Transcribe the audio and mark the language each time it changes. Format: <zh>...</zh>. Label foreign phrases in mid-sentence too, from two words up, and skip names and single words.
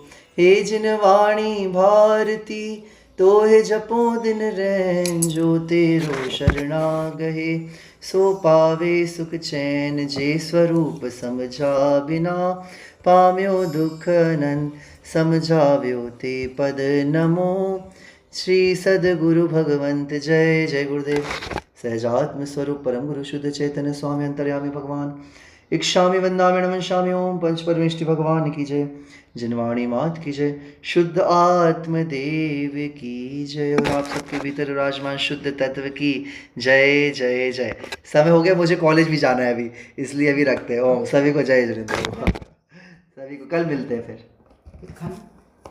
<hi>हे जिन वाणी भारती तोहे जपो दिन रैन, जो तेरो शरणा गहे सो पावे सुख चैन।</hi> <gu>જે સ્વરૂપ સમઝા બિના પામ્યો દુખ નન, સમઝાવ્યો તે પદ નમો।</gu> <hi>श्री सद्गुरु भगवंत जय जय गुरुदेव।</hi> <sa>सहजात्म स्वरूप परम गुरु शुद्ध चैतन्य स्वामी अंतर्यामी भगवान इच्छामि वंदामि नमस्यामि।</sa> <hi>ओम पंच परमेष्टि भगवान की जय, जिनवाणी मात की जय, शुद्ध आत्मदेव की जय, और आप सबके भीतर विराजमान शुद्ध तत्व की जय जय जय। समय हो गया, मुझे कॉलेज भी जाना है अभी, इसलिए अभी रखते हैं। ओम सभी को जय जिनेंद्र। सभी को कल मिलते हैं फिर।</hi>